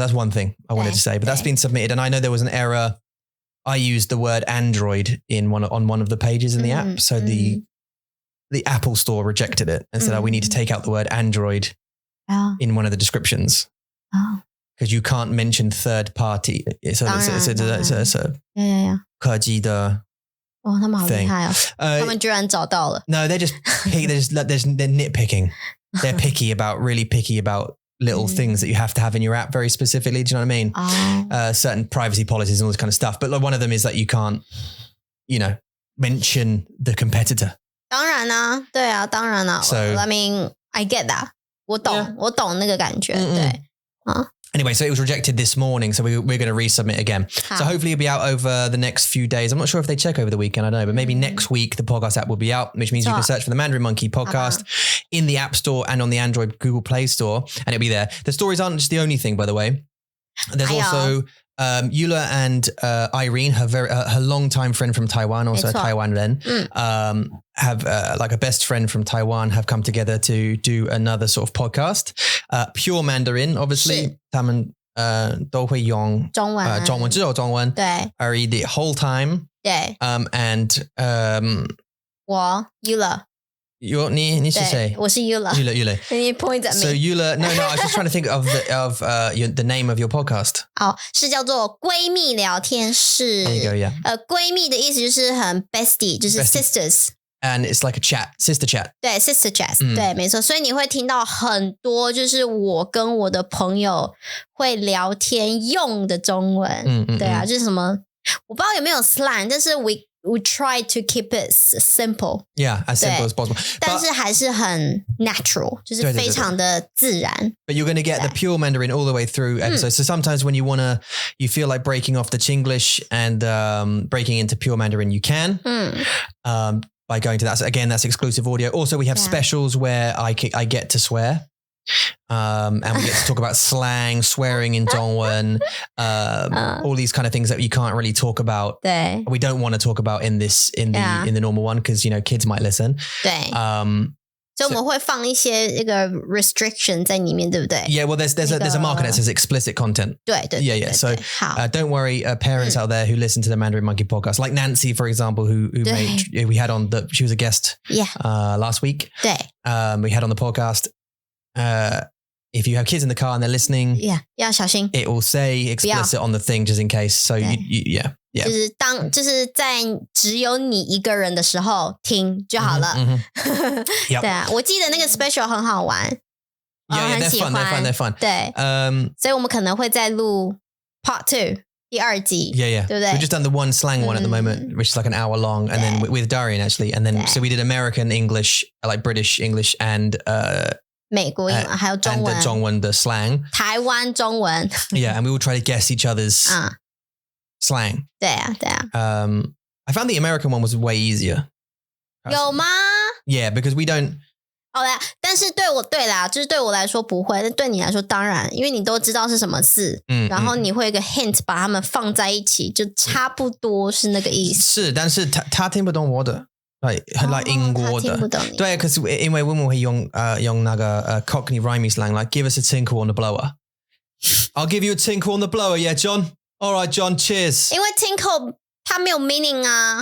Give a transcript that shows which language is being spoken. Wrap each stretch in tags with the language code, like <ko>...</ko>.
<en>So that's one thing I wanted to say, but that's been submitted, and I know there was an error. I used the word Android on one of the pages in the app, so the Apple store rejected it and said, we need to take out the word Android in one of the descriptions. Because you can't mention third party. So it's a</en> <zh>科技的他们好厉害哦，他们居然找到了。</zh> <en>No, they're nitpicking. They're really picky about little things that you have to have in your app very specifically. Do you know what I mean? Certain privacy policies and all this kind of stuff. But one of them is that you can't, mention the competitor.</en> <zh>当然啊，对啊，当然啊。</zh> <en>So, I mean, I get that.</en> <zh>我懂那个感觉，对。</zh> <en>Anyway, so it was rejected this morning, so we're going to resubmit again. So hopefully it'll be out over the next few days. I'm not sure if they check over the weekend, I don't know, but maybe next week the podcast app will be out, which means you can search for the Mandarin Monkey Podcast in the App Store and on the Android Google Play Store, and it'll be there. The stories aren't just the only thing, by the way. There's also Eula and Irene, her longtime friend from Taiwan, also a Taiwan Ren, have like a best friend from Taiwan, have come together to do another sort of podcast. Pure Mandarin, obviously.</en> <zh>他们都会用中文，只有中文，对，而已</zh> <en>the whole time.</en> <zh>对。</zh> <en>And</en> <zh>我 Eula。你是谁？我是</zh> <en>Eula. You point at me. So Eula, no, I was just trying to think of the name of your podcast.</en> <zh>是叫做闺蜜聊天室。</zh> <en>There you go, yeah.</en> <zh>闺蜜的意思就是很 bestie， 就是 sisters.</zh> <en>And it's like a chat, sister chat.</en> <zh>对 ，</zh> <en>sister chat，</en> <zh>对，没错。所以你会听到很多，就是我跟我的朋友会聊天用的中文。对啊，就是什么，我不知道有没有 slang， 但是</zh> <en>we try to keep it simple. Yeah, as simple as possible.</en> <zh>但是还是很 natural， 就是非常的自然。</zh> <en>But you're going to get the pure Mandarin all the way through episodes. So sometimes when you feel like breaking off the Chinglish and breaking into pure Mandarin, you can. By going to that. So again, that's exclusive audio. Also, we have specials where I get to swear. And we get to talk about slang, swearing in Dongwon, all these kind of things that you can't really talk about.</en> <zh>对.</zh> <en>We don't want to talk about in the normal one because kids might listen.</en> <zh>对. So 我们会放一些那个 restriction 在里面，对不对？</zh> <en>Yeah, well, there's a marker that says explicit content.</en> <zh>对。</zh> <en>Yeah. So don't worry, parents out there who listen to the Mandarin Monkey Podcast, like Nancy, for example, who we had on she was a guest last week.</en> <zh>对.</zh> <en>We had on the podcast. If you have kids in the car and they're listening,</en> <zh>要小心。</zh> <en>It will say explicit on the thing just in case. So yeah.</en> <zh>就是在只有你一个人的时候听就好了。对啊，我记得那个 special 很好玩，我很喜欢。</zh> <en>They're fun.</en> <zh>对，所以我们可能会再录</zh> <en>Part 2</en> <zh>第二集。</zh> <en>Yeah.</en> <zh>对不对？</zh> <en>We've just done the one slang one at the moment, which is like an hour long, and then with Darian actually, and then so we did American English, like British English, and</en> <zh>美国英文还有中文， and 中文的 slang，台湾中文。</zh> <en>Yeah, and we will try to guess each other's slang.</en> <zh>对啊。</zh> <en>I found the American one was way easier.</en> <zh>有吗？</zh> <en>Yeah, because we don't.</en> <zh>好啦，但是对啦，就是对我来说不会，但对你来说当然，因为你都知道是什么字，然后你会有一个 hint 把它们放在一起，就差不多是那个意思。是，但是他听不懂我的。</zh> <en>like</en> <zh>英国的，对，可是因为我们会用那个</zh> <en>Cockney rhyming slang, like give us a tinkle on the blower. I'll give you a tinkle on the blower, yeah, John. All right, John, cheers.</en> <zh>因为 tinkle 它没有 meaning 啊。</zh>